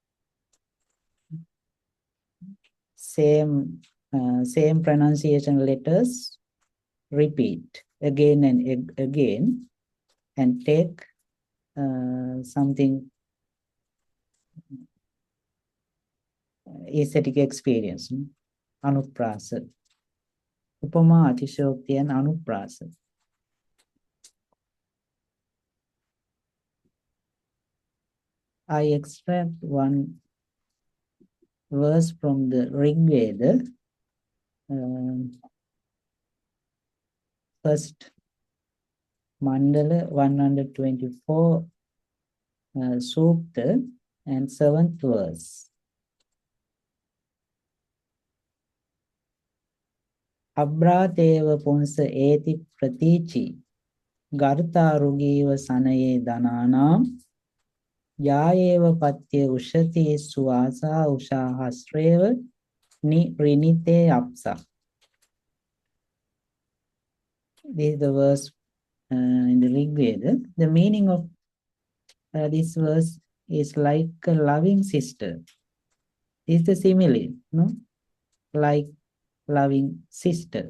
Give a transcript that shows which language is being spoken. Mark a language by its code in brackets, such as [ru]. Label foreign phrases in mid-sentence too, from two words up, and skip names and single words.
[en] Same pronunciation letters repeat again and again and take something aesthetic experience. Anuprasa. Upama, Atishayokti and Anuprasa. I extract one verse from the Rig Veda, first Mandala 124 Sukta and 7th verse. [sa] अभ्रातेव पुंस एति प्रतीची गर्तारुगिव सनये धनानाम् जायेव पत्य उशती सुवासा उषा हस्रेव नि रिणीते अप्सः. [en] This is the verse in the Rig Veda. The meaning of this verse is like a loving sister. This is the simile, no? Like loving sister.